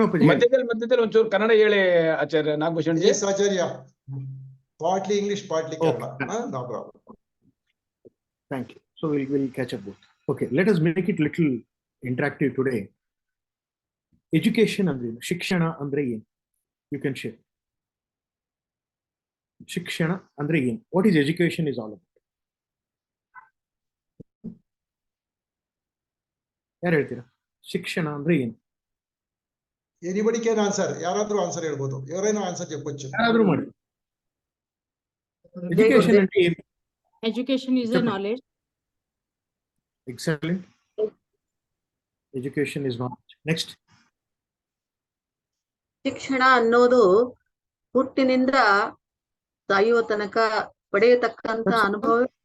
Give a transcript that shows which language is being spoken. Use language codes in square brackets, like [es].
[kn] ಮಧ್ಯದಲ್ಲಿ ಒಂಚೂರು ಕನ್ನಡ ಹೇಳಿ ಆಚಾರ್ಯ Nagabhushan G. [en] Yes, Acharya. Partly English, partly Kannada. No problem. Thank you. So we'll catch up both. Okay, let us make it little interactive today. [kn] Education andre shikshana andre yen? [en] You can share. [kn] Shikshana andre yen? [en] What is education is all about? [kn] ಯಾರು ಹೇಳ್ತೀರಾ? ಶಿಕ್ಷಣ ಅಂದ್ರೆ ಏನು? [en] Anybody can answer. [kn] ಯಾರಾದ್ರೂ answer ಹೇಳ್ಬೋದು. [te] ఎవరైనా answer చెప్పొచ్చు. [kn] ಯಾರಾದ್ರೂ ಮಾಡಿ. Education ಅಂದ್ರೆ ಏನು? [en] Education is a knowledge. Excellent. Education is knowledge. Next. [kn] ಶಿಕ್ಷಣ ಅನ್ನೋದು ಹುಟ್ಟಿನಿಂದ ಸಾಯುವ ತನಕ ಪಡೆಯತಕ್ಕಂತ ಅನುಭವ.